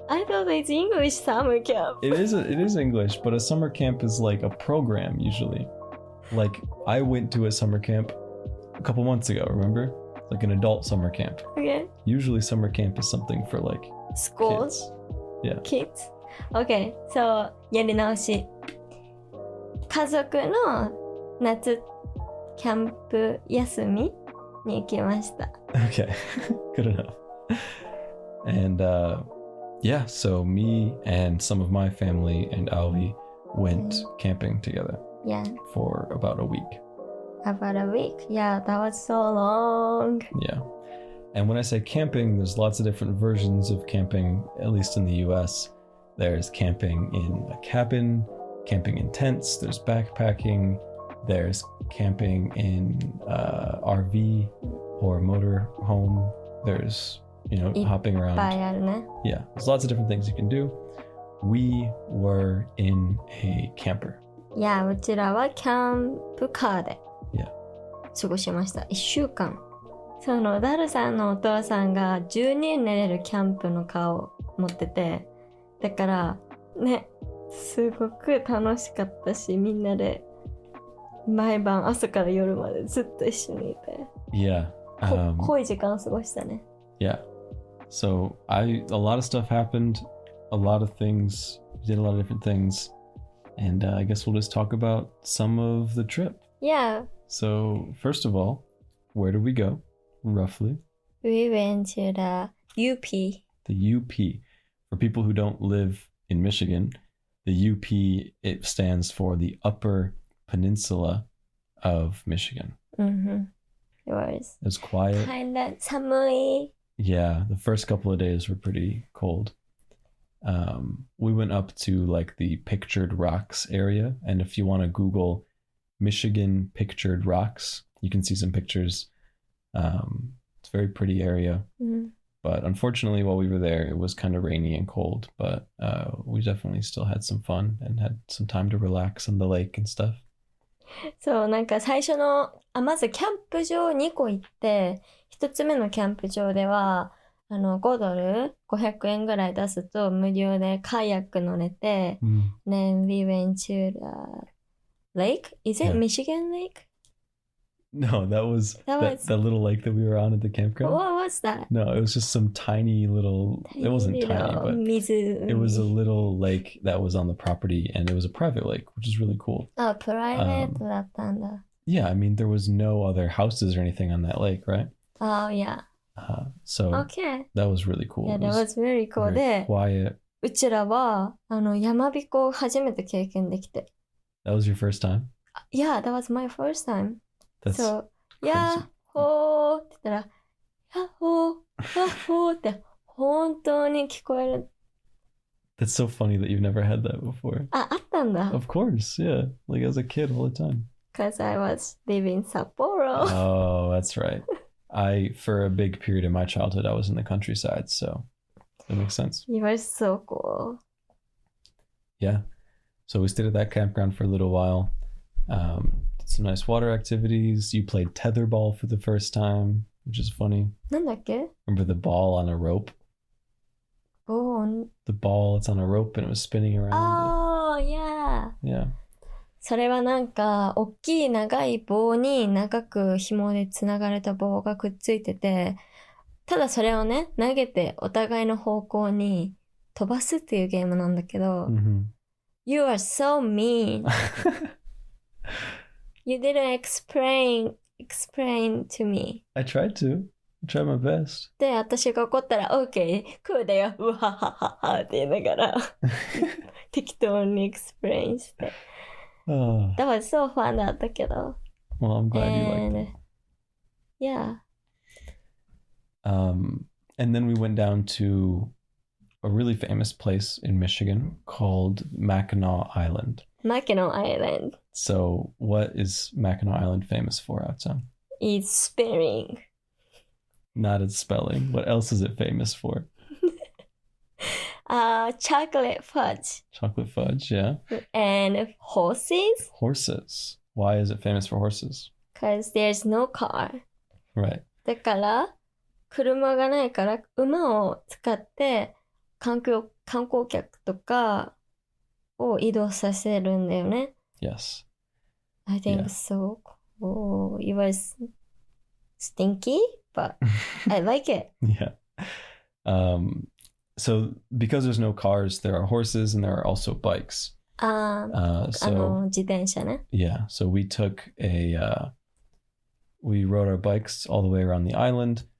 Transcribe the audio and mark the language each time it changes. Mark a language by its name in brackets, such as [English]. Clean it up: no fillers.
[English] I thought it's English summer camp. It is English, but a summer camp is like a program usually. Like I went to a summer camp a couple months ago, remember? Like an adult summer camp. Okay. Usually summer camp is something for like Schools? kids. Yeah. Kids? Okay, so [Japanese] やり直し。家族の夏キャンプ休みに行きました。 [English] Okay. Good enough. And yeah, so me and some of my family and Aoi went camping together. Yeah. For about a week. About a week? Yeah, that was so long. Yeah. And when I say camping, there's lots of different versions of camping, at least in the US. There's camping in a cabin, camping in tents, there's backpacking, there's camping in RV or motor home, there's, hopping around. [Japanese] いっぱいあるね。 [English] Yeah, there's lots of different things you can do. We were in a camper. [Japanese] いや、うちらはキャンプカーで [English] Yeah. [Japanese] 過ごしました。1週間。そのダルさんのお父さんが10人寝れるキャンプのカーを持ってて、だからね、すごく楽しかったし、みんなで毎晩朝から夜までずっと一緒にいて、 [English] Yeah. [Japanese] 濃い時間を過ごしたね。 [English] Yeah. So a lot of stuff happened, a lot of things, we did a lot of different things, and I guess we'll just talk about some of the trip. Yeah. So first of all, where did we go, roughly? We went to the UP. The UP. For people who don't live in Michigan, the UP, it stands for the Upper Peninsula of Michigan. Mm-hmm. It was. It was quiet. Kind of 寒い. Yeah, the first couple of days were pretty cold. We went up to like the Pictured Rocks area, and if you want to Google Michigan Pictured Rocks, you can see some pictures. It's a very pretty area. Mm-hmm. But unfortunately, while we were there, it was kind of rainy and cold, but we definitely still had some fun and had some time to relax on the lake and stuff. [Japanese] そう、なんか最初の、まずキャンプ場2個行って、1つ目のキャンプ場では、5ドル、500円ぐらい出すと無料でカヤック乗れて、 [English] Then we went to the lake? Is it Michigan Lake? No, that was the little lake that we were on at the campground. What was that? No, it was just some tiny little, it wasn't tiny, but it was a little lake that was on the property, and it was a private lake, which is really cool. Oh, private [Japanese] だったんだ。 [English] Yeah, I mean, there was no other houses or anything on that lake, right? Oh, yeah. So okay. That was really cool. Yeah, that was very cool. Very [Japanese] で、 [English] quiet. [Japanese] うちらは、山彦を初めて経験できて。 [English] That was your first time? Yeah, that was my first time. That's So, crazy. [Japanese] やっほーって言ったら、やっほー、やっほーって本当に聞こえる。 [English] That's so funny that you've never had that before. [Japanese] あったんだ。 [English] Of course, yeah. Like as a kid all the time. Because I was living in Sapporo. Oh, that's right. For a big period of my childhood, I was in the countryside, so that makes sense. You were so cool. Yeah. So we stayed at that campground for a little while. Did some nice water activities. You played tetherball for the first time, which is funny. [Japanese] なんだっけ? [English] Remember the ball on a rope? Oh, The ball, it's on a rope and it was spinning around. oh, yeah. Yeah. [Japanese] それはなんか、大きい長い棒に長く紐でつながれた棒がくっついてて、ただそれをね、投げてお互いの方向に飛ばすっていうゲームなんだけど、 [English] Mm-hmm. You are so mean. You didn't explain to me. I tried to. I tried my best. [Japanese] で、私が怒ったら、OK、こうだよ、うわははははって言いながら、適当に explain して。 [English] Oh, That was so fun [Japanese] だったけど。 [English] well, I'm glad you liked And it. yeah. And then we went down to a really famous place in Michigan called Mackinac Island. Mackinac Island So, what is Mackinac Island famous for, Out-san? is spinning. Not its spelling. What else is it famous for? Chocolate fudge Chocolate fudge, yeah. and horses Horses. Why is it famous for horses? because there's no car. Right. [Japanese] だから車がないから馬を使って観光客とかを移動させるんだよね。 [English] Yes. I think Yeah. so cool. It was stinky, but I like it. Yeah. So because there's no cars, there are horses and there are also bikes. So [Japanese] 自転車ね。 [English] yeah, so we rode our bikes all the way around the island.